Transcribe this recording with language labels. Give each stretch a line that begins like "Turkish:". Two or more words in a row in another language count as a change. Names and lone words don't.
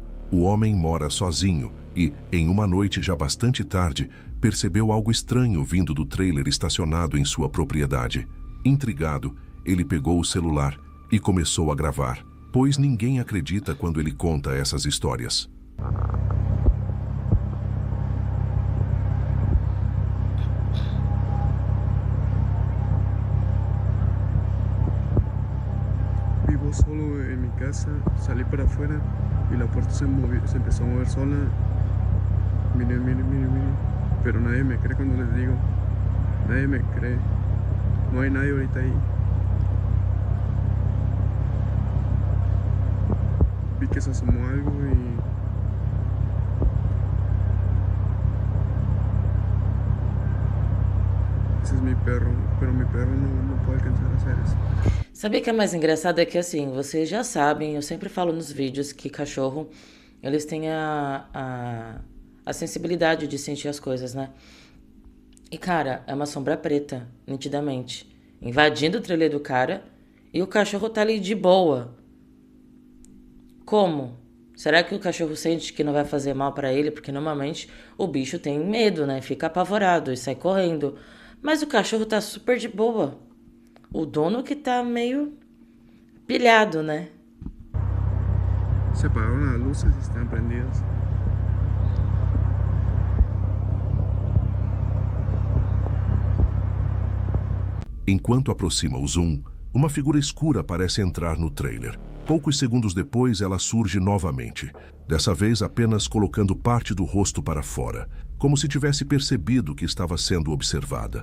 Portuguese: O homem mora sozinho e, em uma noite já bastante tarde, percebeu algo estranho vindo do trailer estacionado em sua propriedade. Intrigado, ele pegou o celular e começou a gravar, pois ninguém acredita quando ele conta essas histórias.
Spanish: Vivo solo en mi casa, salí para afuera y la puerta se empezó a mover sola. Miren, miren, miren, miren. Pero nadie me cree cuando les digo. Nadie me cree. No hay nadie ahorita ahí. Vi que se asomó algo y... Ese es mi perro, pero mi perro no puede alcanzar a hacer eso.
Portuguese: Sabe o que é mais engraçado? É que assim, vocês já sabem, eu sempre falo nos vídeos que cachorro, eles têm a sensibilidade de sentir as coisas, né? E cara, é uma sombra preta, nitidamente, invadindo o trailer do cara e o cachorro tá ali de boa. Como? Será que o cachorro sente que não vai fazer mal pra ele? Porque normalmente o bicho tem medo, né? Fica apavorado e sai correndo. Mas o cachorro tá super de boa. O dono que tá meio pilhado, né?
Spanish: Se apagaron las luces y están prendidas.
Portuguese: Enquanto aproxima o zoom, uma figura escura parece entrar no trailer. Poucos segundos depois, ela surge novamente, dessa vez apenas colocando parte do rosto para fora, como se tivesse percebido que estava sendo observada.